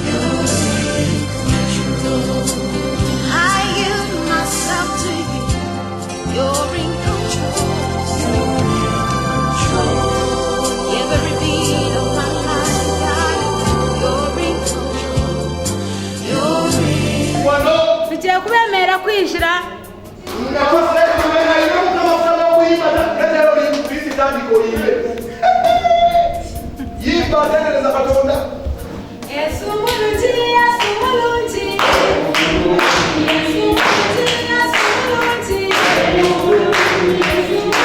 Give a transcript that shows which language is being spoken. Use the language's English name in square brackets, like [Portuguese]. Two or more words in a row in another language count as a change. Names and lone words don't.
[English] You're in control. I yield myself to you. You're in control. You're in control. Every beat of my life, God, you're in control. You're in [Kinyarwanda] tugiye kubemera kwinjira [Ganda] Yesu mulungi, Yesu mulungi. Yesu mulungi, Yesu mulungi. Yesu mulungi, Yesu